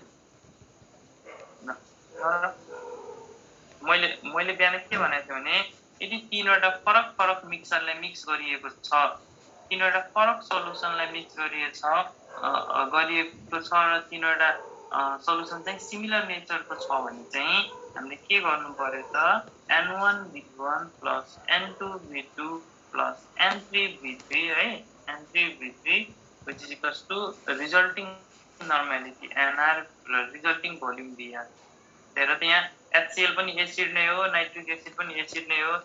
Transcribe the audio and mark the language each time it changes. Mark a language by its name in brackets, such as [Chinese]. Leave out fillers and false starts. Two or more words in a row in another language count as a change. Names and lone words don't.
[Nepali] मैले बिहान के भनेको थिएँ भने यदि तीनवटा फरक फरक मिक्सरलाई मिक्स गरिएको छ तीनवटा फरक सल्युसनलाई मिक्स गरिएको छ र तीनवटा सल्युसन चाहिँ [English] similar nature [Nepali] छ भने चाहिँ हामीले के गर्नु पर्यो त [English] n1v1 plus n2v2 plus n3v3 है n3v3 which is equals to resulting normality nr resulting volume vr [Nepali] हेर त यहाँ HCl पनि एसिड नै हो नाइट्रिक एसिड पनि एसिड नै हो